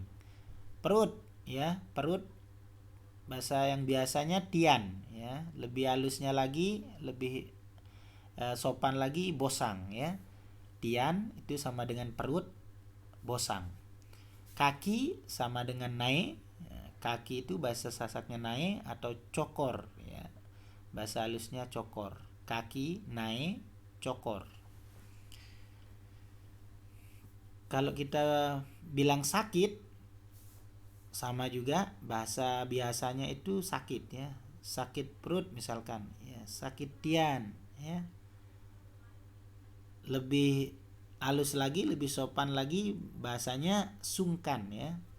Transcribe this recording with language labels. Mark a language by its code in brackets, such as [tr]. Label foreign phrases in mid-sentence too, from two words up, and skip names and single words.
[id] Perut, ya, perut, bahasa yang biasanya tian, ya, lebih halusnya lagi, lebih sopan lagi bosang, ya. Tian itu sama dengan perut, bosang. Kaki sama dengan nae, kaki itu bahasa Sasaknya nae atau cokor, ya, bahasa halusnya cokor. Kaki, nae, cokor. Kalau kita bilang sakit, sama juga bahasa biasanya itu sakit, ya. Sakit perut misalkan, ya, sakit tian, ya. Lebih halus lagi, lebih sopan lagi bahasanya sungkan, ya.